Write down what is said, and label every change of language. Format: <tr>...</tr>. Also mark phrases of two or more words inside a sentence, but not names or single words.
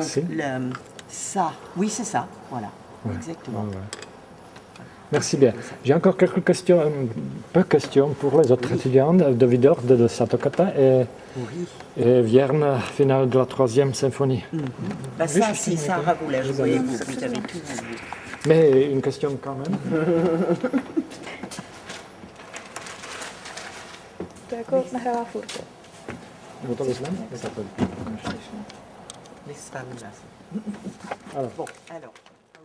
<fr>Merci. ça, oui, c'est ça, voilà, Ouais, exactement. ouais, ouais. Merci bien. J'ai encore quelques questions, peu de questions pour les autres étudiants de Vidor, de Satokata Oui. et Vierne, finale de la 3e symphonie. Bah, ça, c'est Sarah vous l'a joué, vous avez tout vu. Mais une question quand même.</fr> <cs>To jako nahrává furt. Nebo to vyzveme?</cs> <fr>Les femmes, là. Alors. Bon, alors.</fr>